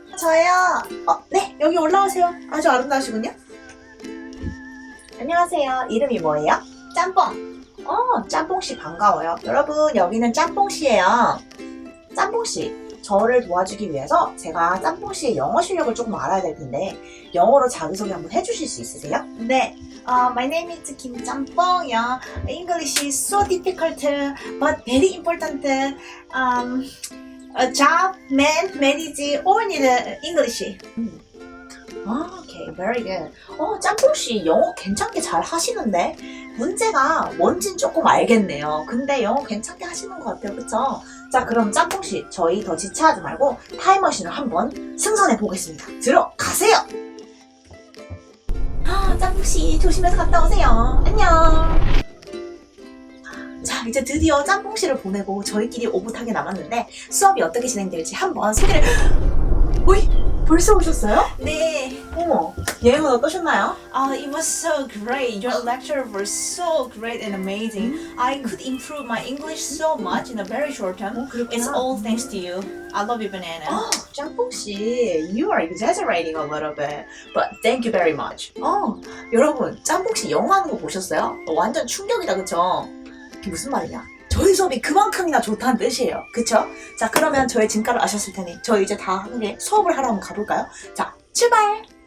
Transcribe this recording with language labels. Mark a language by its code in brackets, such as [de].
[ko] 저예요. 네, 여기 올라오세요. 아주 아름다우시군요. 안녕하세요. 이름이 뭐예요? 짬뽕. 짬뽕씨 반가워요. 여러분, 여기는 짬뽕씨예요. 짬뽕씨, 저를 도와주기 위해서 제가 짬뽕씨의 영어 실력을 조금 알아야 될 텐데 영어로 자기소개 한번 해주실 수 있으세요? [en] 네. My name is Kim Jampong. English is so difficult, but very important. A job, man, marriage, all need English. 오케이, very good. [ko] 짬뽕씨 영어 괜찮게 잘 하시는데 문제가 뭔진 조금 알겠네요. 근데 영어 괜찮게 하시는 것 같아요, 그쵸? 자, 그럼 짬뽕씨 저희 더 지체하지 말고 타임머신을 한번 승선해 보겠습니다. 들어가세요. 짬뽕씨 조심해서 갔다 오세요. 안녕. 자, 이제 드디어 짬뽕씨를 보내고 저희끼리 오붓하게 남았는데 수업이 어떻게 진행될지 한번 소개를. 오이, 벌써 오셨어요? 네. 어머, 여행은 어떠셨나요? [en] It was so great. Your lecture was so great and amazing. I could improve my English so much in a very short time. It's all thanks to you. I love you, Banana. 짬뽕씨, you are exaggerating a little bit, but thank you very much. [ko] 여러분, 짬뽕씨 영어 하는 거 보셨어요? 완전 충격이다, 그쵸? 이게 무슨 말이냐? 저희 수업이 그만큼이나 좋다는 뜻이에요. 그쵸? 자, 그러면 저의 진가를 아셨을 테니 저희 이제 다 함께 수업을 하러 한번 가볼까요? 자, 출발!